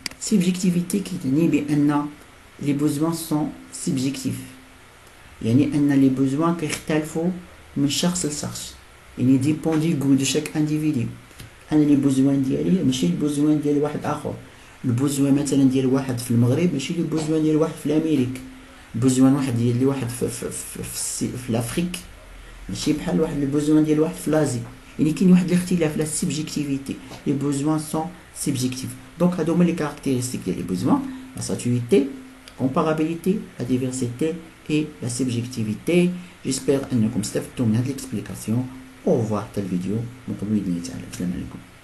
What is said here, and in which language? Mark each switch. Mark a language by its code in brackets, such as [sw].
[fr] subjectivité [ar] كتعني بأن [fr] les besoins sont subjectifs. [ar] يعني أن les besoins كيختلفوا من شخص لشخص. يعني ديبون دي غو دو شاك انديفيدو. انا لي بوزوان ديالي ماشي البوزوان ديال واحد اخر. البوزوان مثلا ديال واحد في المغرب ماشي البوزوان ديال واحد في الامريك. البوزوان واحد ديال واحد في الافريك ماشي بحال واحد البوزوان ديال واحد في لازي. يعني كاين واحد الاختلاف. لا سوبجيكتيفيتي لي بوزوان سون سوبجيكتيف. دونك هادو هما لي كاركتيرستيك ديال لي بوزوان. [fr] لا ساتويتي، comparabilité, la diversité et la subjectivité. J'espère [ar] أنكم استفدتوا من هذه [fr] l'explication. Au revoir, telle vidéo. Mon community. Salam alaikum.